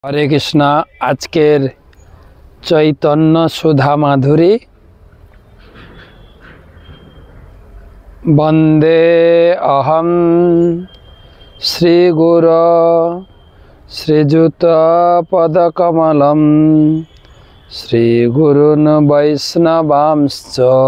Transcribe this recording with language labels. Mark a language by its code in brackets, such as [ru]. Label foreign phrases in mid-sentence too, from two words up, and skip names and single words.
[bn] हरे कृष्णा। আজকের চৈতন্য সুধা মাধুরী [sa] वंदे अहम श्री गुरु श्रीजुत पदकमलम श्री गुरुन् वैष्णवांश्च